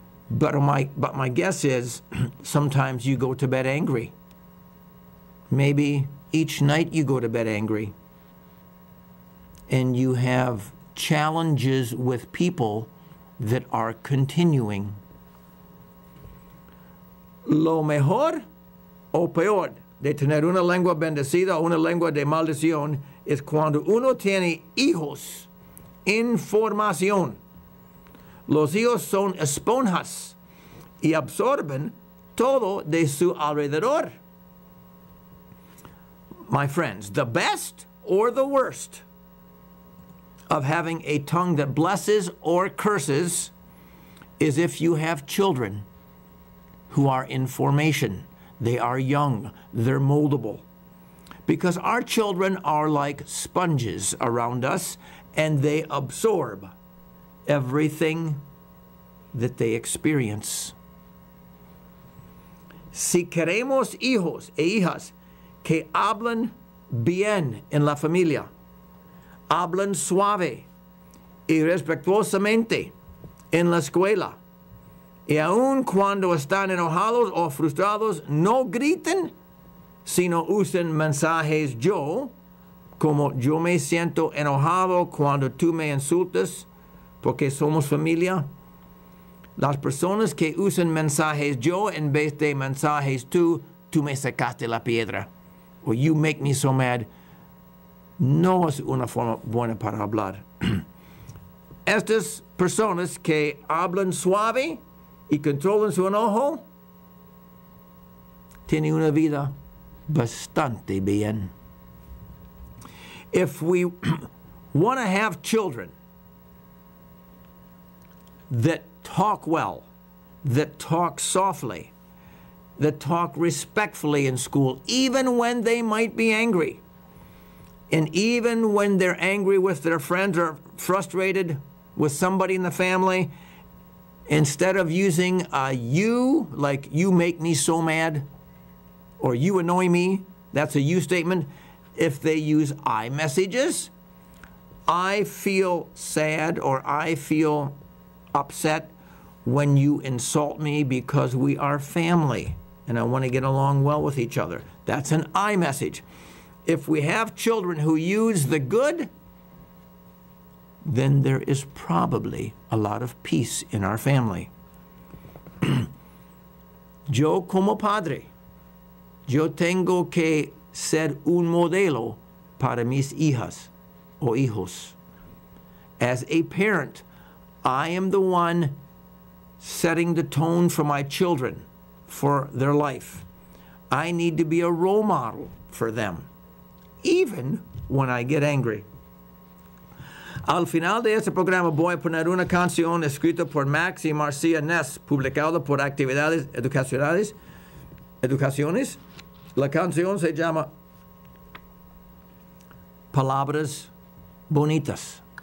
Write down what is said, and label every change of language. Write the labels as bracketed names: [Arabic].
[English] But my guess is sometimes you go to bed angry. Maybe each night you go to bed angry. And you have challenges with people that are continuing. [Spanish] Lo mejor o peor de tener una lengua bendecida o una lengua de maldición es cuando uno tiene hijos. Información. Los hijos son esponjas y absorben todo de su alrededor. [English] My friends, the best or the worst of having a tongue that blesses or curses is if you have children who are in formation. They are young. They're moldable. Because our children are like sponges around us, and they absorb everything that they experience. [Spanish] Si queremos hijos e hijas que hablan bien en la familia, hablan suave y respetuosamente en la escuela, y aun cuando están enojados o frustrados, no griten, sino usen mensajes yo, como yo me siento enojado cuando tú me insultas, porque somos familia. Las personas que usan mensajes yo en vez de mensajes tú me sacaste la piedra, [English] or you make me so mad, [Spanish] no es una forma buena para hablar. estas personas que hablan suave y controlan su enojo tienen una vida bastante bien. [English] If we want to have children that talk well, that talk softly, that talk respectfully in school, even when they might be angry, and even when they're angry with their friends or frustrated with somebody in the family, instead of using a you, like you make me so mad, or you annoy me, that's a you statement. If they use I messages, I feel sad or I feel upset when you insult me because we are family and I want to get along well with each other. That's an I message. If we have children who use the good, then there is probably a lot of peace in our family. [Spanish] Yo como padre, yo tengo que ser un modelo para mis hijas o hijos. [English] As a parent, I am the one setting the tone for my children, for their life. I need to be a role model for them, even when I get angry. [Spanish] Al final de este programa voy a poner una canción escrita por Max y Marcia Ness, publicada por Actividades Educaciones. La canción se llama Palabras Bonitas.